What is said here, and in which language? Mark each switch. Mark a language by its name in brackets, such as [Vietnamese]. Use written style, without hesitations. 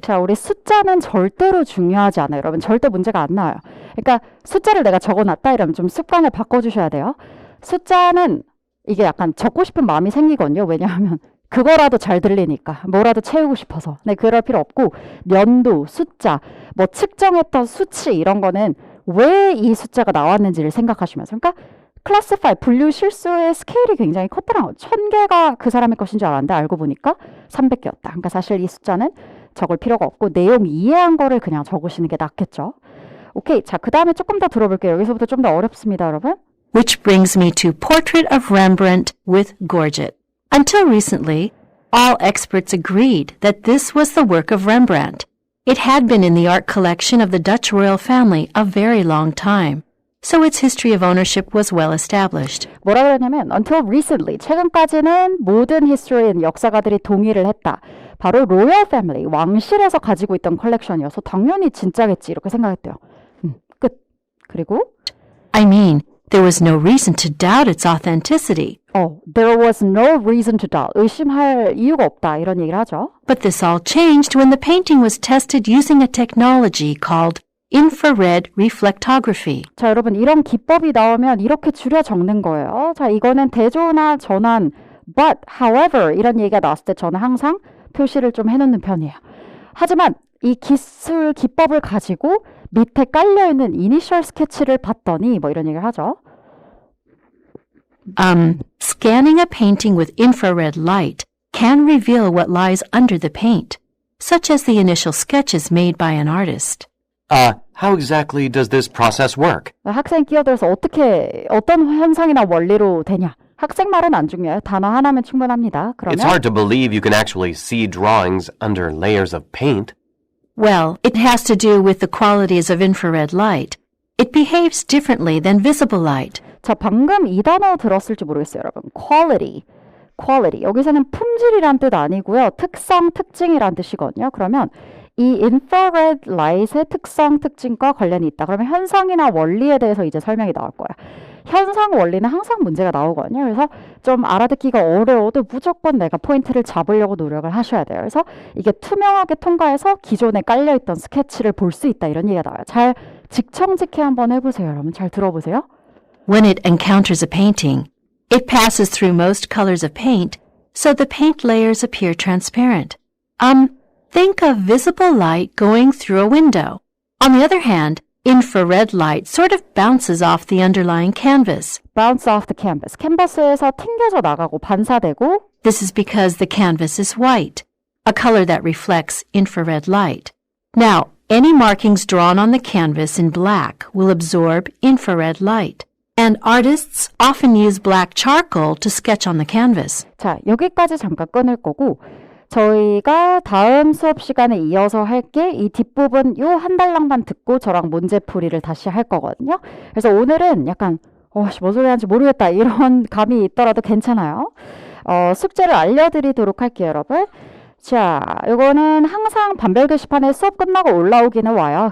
[Korean] 자, 우리 숫자는 절대로 중요하지 않아요. 여러분, 절대 문제가 안 나와요. 그러니까 숫자를 내가 적어놨다 이러면 좀 습관을 바꿔주셔야 돼요. 숫자는 이게 약간 적고 싶은 마음이 생기거든요. 왜냐하면 그거라도 잘 들리니까 뭐라도 채우고 싶어서. 네, 그럴 필요 없고 연도, 숫자, 뭐 측정했던 수치 이런 거는 왜 이 숫자가 나왔는지를 생각하시면서 그러니까 클래시파이, 분류 실수의 스케일이 굉장히 컸더라고요. 1000개가 그 사람의 것인 줄 알았는데 알고 보니까 300개였다. 그러니까 사실 이 숫자는 적을 필요가 없고 내용 이해한 거를 그냥 적으시는 게 낫겠죠. 오케이, 자, 그 다음에 조금 더 들어볼게요. 여기서부터 좀 더 어렵습니다, 여러분. [English] Which brings me to Portrait of Rembrandt with Gorget. Until recently, all experts agreed that this was the work of Rembrandt. It had been in the art collection of the Dutch royal family a very long time, so its history of ownership was well established. [Korean] 뭐라 그러냐면 [English] until recently, [Korean] 최근까지는 모든 히스토리인 역사가들이 동의를 했다. 바로 로열 패밀리, 왕실에서 가지고 있던 컬렉션이어서 당연히 진짜겠지 이렇게 생각했대요. 끝. 그리고 [English] I mean, there was no reason to doubt its authenticity. there was no reason to doubt. [Korean] 의심할 이유가 없다 이런 얘기를 하죠. [English] But this all changed when the painting was tested using a technology called infrared reflectography. [Korean] 자, 여러분 이런 기법이 나오면 이렇게 줄여 적는 거예요. 자, 이거는 대조나 전환, [English] but, however [Korean] 이런 얘기가 나왔을 때 저는 항상 표시를 좀 해놓는 편이에요. 하지만 이 기술 기법을 가지고 밑에 깔려있는 이니셜 스케치를 봤더니 뭐 이런 얘기를 하죠. [English] Scanning a painting with infrared light can reveal what lies under the paint, such as the initial sketches made by an artist. How exactly does this process work? [Korean] 학생 끼어들어서 어떤 현상이나 원리로 되냐. 학생 말은 안 중요해요. 단어 하나면 충분합니다. [English] It's [Korean] 그러면 [English] hard to believe you can actually see drawings under layers of paint. Well, it has to do with the qualities of infrared light. It behaves differently than visible light. [Korean] 자, 방금 이 단어 들었을지 모르겠어요, 여러분. [English] quality. [Korean] 여기서는 품질이란 뜻 아니고요. 특성, 특징이란 뜻이거든요. 그러면 이 infrared light의 특성, 특징과 관련이 있다. 그러면 현상이나 원리에 대해서 이제 설명이 나올 거예요. 현상, 원리는 항상 문제가 나오거든요. 그래서 좀 알아듣기가 어려워도 무조건 내가 포인트를 잡으려고 노력을 하셔야 돼요. 그래서 이게 투명하게 통과해서 기존에 깔려있던 스케치를 볼 수 있다. 이런 얘기가 나와요. 잘 직청직해 한번 해보세요, 여러분. 잘 들어보세요. [English] When it encounters a painting, it passes through most colors of paint, so the paint layers appear transparent. Think of visible light going through a window. On the other hand, infrared light sort of bounces off the underlying canvas. bounce off the canvas. [Korean] 캔버스에서 튕겨져 나가고 반사되고 [English] This is because the canvas is white, a color that reflects infrared light. Now, any markings drawn on the canvas in black will absorb infrared light. And artists often use black charcoal to sketch on the canvas. [Korean] 자, 여기까지 잠깐 끊을 거고 저희가 다음 수업 시간에 이어서 할 게 이 뒷부분 요 한 달랑만 듣고 저랑 문제풀이를 다시 할 거거든요. 그래서 오늘은 약간 뭔 소리 하는지 모르겠다 이런 감이 있더라도 괜찮아요. 숙제를 알려드리도록 할게요, 여러분. 자, 이거는 항상 반별 게시판에 수업 끝나고 올라오기는 와요.